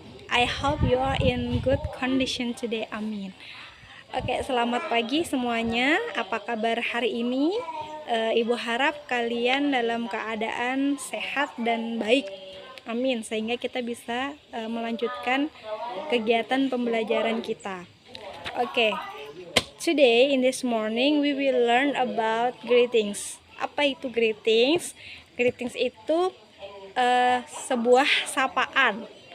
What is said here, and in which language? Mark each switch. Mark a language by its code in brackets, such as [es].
[en] I hope you are in good condition today. Amin. [id] Oke, selamat pagi semuanya. Apa kabar hari ini? Ibu harap kalian dalam keadaan sehat dan baik. Amin. Sehingga kita bisa melanjutkan kegiatan pembelajaran kita. Oke. [en] Today, in this morning, we will learn about greetings. [id] Apa itu greetings? Greetings itu sebuah sapaan.